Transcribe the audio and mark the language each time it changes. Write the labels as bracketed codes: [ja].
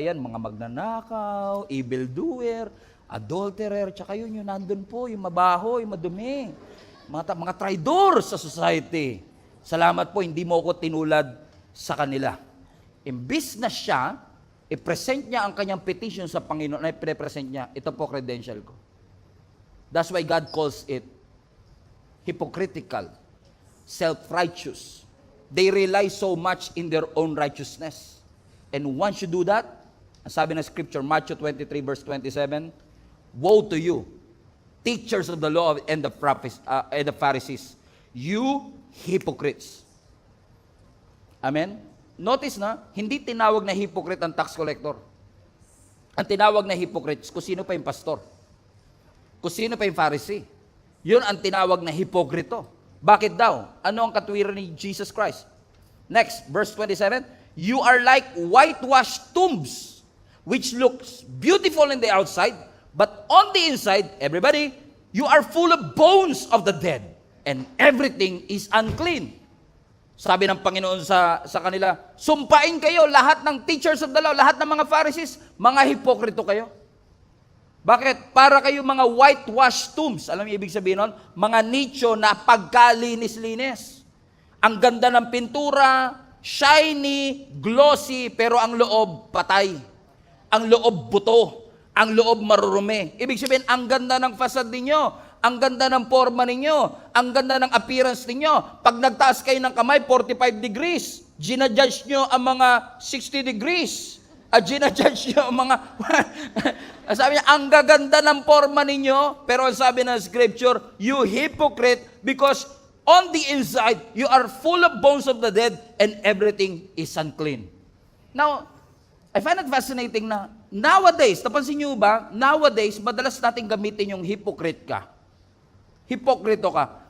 [tl] Yan, mga magnanakaw, evildoer, adulterer, tsaka yun, nandun po, yung mabaho, yung madumi. Mga traidor sa society. Salamat po, hindi mo ko tinulad sa kanila. Imbis na siya, i-present niya ang kanyang petition sa Panginoon, na i-present niya, ito po credential ko. [en] That's why God calls it hypocritical, self-righteous. They rely so much in their own righteousness. And once you do that, [tl] ang sabi ng scripture, [en] Matthew 23 verse 27, woe to you, teachers of the law and the Pharisees, you hypocrites. [tl] Amen? Notice na, hindi tinawag na hypocrite ang tax collector. Ang tinawag na hypocrites, kung sino pa yung pastor. Kung sino pa yung Pharisee. Yun ang tinawag na hipokrito. Bakit daw? Ano ang katwiran ni Jesus Christ? [en] Next, verse 27, you are like whitewashed tombs, which looks beautiful in the outside, but on the inside, everybody, you are full of bones of the dead, and everything is unclean. [tl] Sabi ng Panginoon sa kanila, sumpain kayo lahat ng teachers of the law, lahat ng mga Pharisees, mga hipokrito kayo. Bakit? Para kayo mga whitewashed tombs. Alam niyo ibig sabihin nun? Mga nicho na pagkalinis-linis. Ang ganda ng pintura, shiny, glossy, pero ang loob patay. Ang loob buto. Ang loob marurumi. Ibig sabihin, ang ganda ng facade ninyo. Ang ganda ng forma ninyo, ang ganda ng appearance ninyo. Pag nagtaas kayo ng kamay, 45 degrees. Ginajudge nyo ang mga 60 degrees. At ginajudge nyo ang mga... sabi niya, ang gaganda ng forma ninyo, pero sabi ng scripture, [en] you hypocrite, because on the inside, you are full of bones of the dead, and everything is unclean. Now, I find it fascinating [tl] na nowadays, napansin nyo ba, nowadays, madalas natin gamitin yung hypocrite ka. Hipokrito ka.